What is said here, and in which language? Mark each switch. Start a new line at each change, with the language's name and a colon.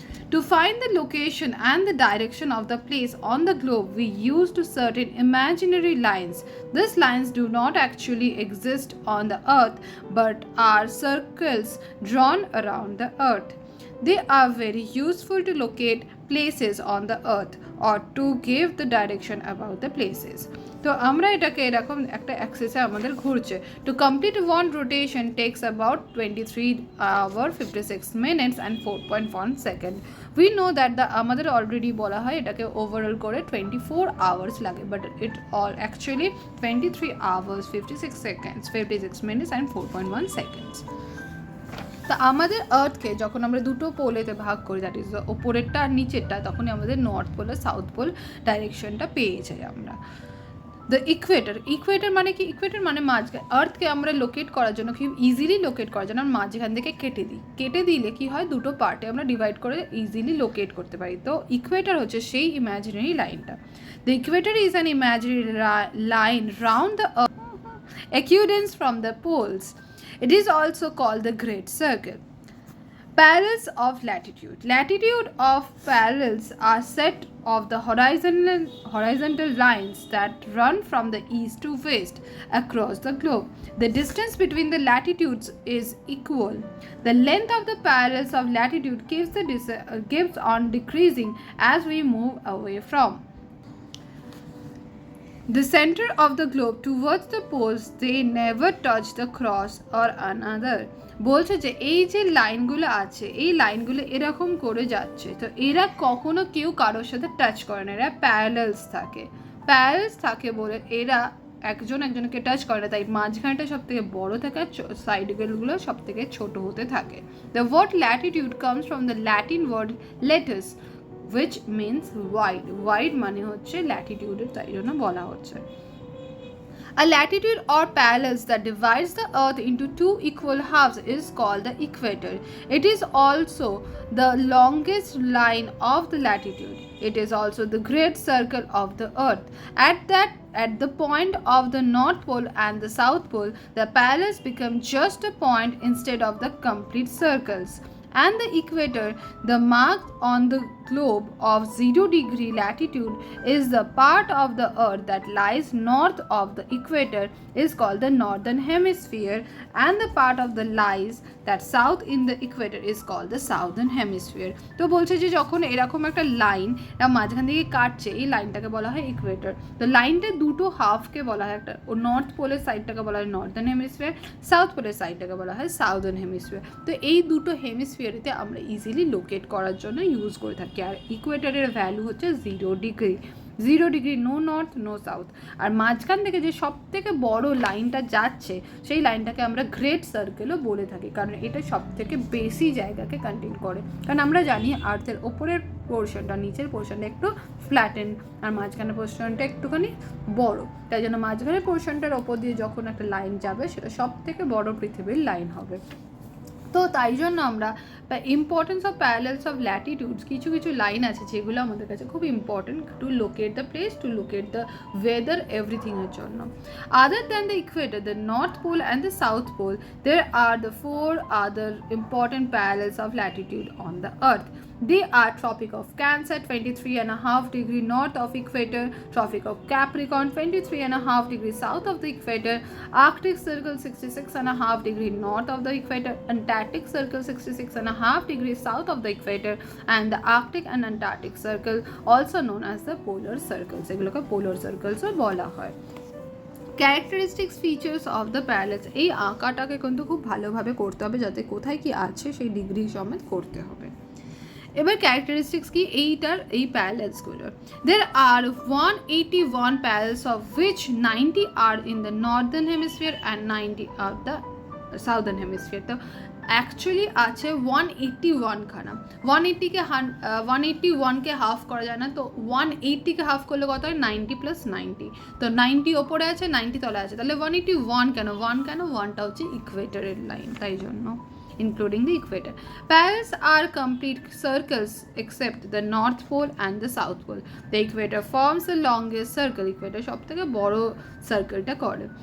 English: To find the location and the direction of the place on the globe, we use certain imaginary lines. These lines do not actually exist on the earth but are circles drawn around the earth. They are very useful to locate places on the earth or to give the direction about the places.
Bangla: তো আমরা এটাকে এরকম একটা অ্যাক্সিসে আমাদের ঘুরছে।
English: To complete one rotation takes about 23 hours 56 minutes and 4.1 seconds. We know that the
Bangla: আমাদের already বলা হয় এটাকে ওভারঅল করে
English: 24 hours লাগে, but it all actually 23 hours 56 seconds 56 minutes and 4.1 seconds.
Bangla: তা আমাদের আর্থকে যখন আমরা দুটো পোলেতে ভাগ করি,
English: that is
Bangla: ওপরেরটা আর নিচেরটা, তখনই আমাদের নর্থ পোল আর সাউথ পোল ডাইরেকশনটা পেয়ে যাই আমরা। দ্য ইকুয়েটর মানে কি? ইকুয়েটর মানে মাঝখানে। আর্থকে আমরা লোকেট করার জন্য, খুব ইজিলি লোকেট করার জন্য আমরা মাঝখান থেকে কেটে দিলে কি হয়, দুটো পার্টে আমরা ডিভাইড করে ইজিলি লোকেট করতে পারি। তো ইকুয়েটর হচ্ছে সেই ইমাজিনারি লাইনটা।
English: The equator is an imaginary line round the earth equidistant from the poles. It is also called the Great Circle. Parallels of latitude. Latitude of parallels are set of the horizontal lines that run from the east to west across the globe. The distance between the latitudes is equal. The length of the parallels of latitude keeps on decreasing as we move away from the center of the globe towards the poles. They never touch the cross or another.
Bangla: বলছে যে এই যে লাইনগুলো আছে, এই লাইনগুলো এরকম করে যাচ্ছে, তো এরা কখনো কেউ কারোর সাথে টাচ করে না, এরা প্যারালেলস থাকে বলে এরা একজনকে টাচ করে না, তাই মাঝখানটা সব থেকে বড় থাকে আর সাইডগুলো সব থেকে ছোট হতে থাকে।
English: the word latitude comes from the Latin word latus which means wide
Bangla: মানে হচ্ছে ল্যাটিটিউডের, তাই জন্য বলা হচ্ছে।
English: A latitude or parallels that divides the earth into two equal halves is called the equator. It is also the longest line of the latitude. It is also the great circle of the earth. At the point of the North Pole and the South Pole, the parallels become just a point instead of the complete circles. And the equator, the mark on the globe of 0-degree latitude, is the part of the earth that lies north of the equator is called the northern hemisphere, and the part of the lies that south in the equator is called the southern hemisphere.
Bangla: তো বলছে যে যখন এরকম একটা line মাঝখান থেকে কাটছে, এই লাইনটাকে বলা হয় ইকুয়েটর। তো লাইনটা দুটো হাফকে বলা হয়, একটা নর্থ পোলের সাইডটাকে বলা হয় নর্দার্ন হেমিস্ফিয়ার, সাউথ পোলের সাইডটাকে বলা হয় সাউদার্ন হেমিস্ফিয়ার। তো এই দুটো হেমিস্ফিয়ারিতে আমরা ইজিলি লোকেট করার জন্য ইউজ করে থাকি। আর ইকুয়েটরের ভ্যালু হচ্ছে 0 degree,
English: No north no south.
Bangla: আর মাঝখান থেকে যে সব থেকে বড় লাইনটা যাচ্ছে, সেই লাইনটাকে আমরা গ্রেট সার্কেলও বলে থাকি, কারণ এটা সব থেকে বেশি জায়গাকে কন্টেইন করে। কারণ আমরা জানি আর্থের ওপরের পোর্শনটা, নিচের পোর্শনটা একটু ফ্ল্যাটেন আর মাঝখানের পোর্শনটা একটুখানি বড়, তাই জন্য মাঝখানের পোর্শনটার ওপর দিয়ে যখন একটা লাইন যাবে সেটা সব থেকে বড় পৃথিবীর লাইন হবে। তো তাই জন্য আমরা ইম্পর্টেন্স অফ প্যারালেলস অফ ল্যাটিটিউডস, কিছু লাইন আছে যেগুলো আমাদের কাছে খুব important
English: to locate the place, to locate the weather,
Bangla: এভরিথিংয়ের জন্য।
English: Other than the equator, the north pole and the south pole, there are the 4 other important parallels of latitude on the earth. They are Tropic of Cancer 23.5 degree north of equator, Tropic of Capricorn 23.5 degree south of the equator, Arctic Circle 66.5 degree north of the equator, Antarctic Circle 66.5 degree south of the equator, and the Arctic and Antarctic Circle, also known as the polar circles.
Bangla: এগুলোকে polar circles ও বলা হয়।
English: characteristics features of the parallels,
Bangla: এই আঁকাটাকে কিন্তু খুব ভালোভাবে করতে হবে, যাতে কোথায় কি আছে সেই ডিগ্রি সমেত করতে হবে। এবার ক্যারেক্টারিস্টিক্স কি এইটার, এই প্যারালেলসগুলোর,
English: there are 181 parallels of which 90 are in the northern hemisphere and 90 are the southern hemisphere.
Bangla: তো অ্যাকচুয়ালি আছে 181 খানা। 181কে হাফ করা যায় না, তো 180কে হাফ করলে কত হয়, 90 + 90। তো 90 ওপরে আছে, 90 তলে আছে, তাহলে 181 কেন, 1টা হচ্ছে ইকুয়েটরের লাইন, তাই জন্য
English: including the equator. Parallels are complete circles except the North Pole and the South Pole. The equator forms the longest circle.
Bangla: Equator সবথেকে বড় সার্কেলটা করে।